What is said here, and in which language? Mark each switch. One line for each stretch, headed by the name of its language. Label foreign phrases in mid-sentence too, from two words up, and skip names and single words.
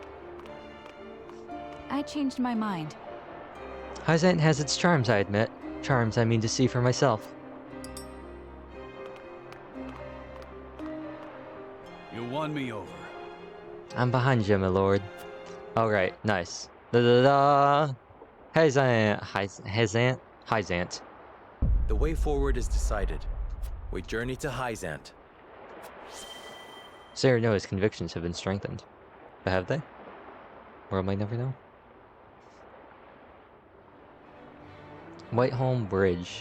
English: I changed my mind. Hyzant has its charms, I admit. Charms I mean to see for myself. You won me over. I'm behind you, my lord. Alright, nice. Da-da-da! Hyzant. The way forward is decided. We journey to Hyzant. Serenoa's convictions have been strengthened. But have they? World might never know. Whiteholm Bridge.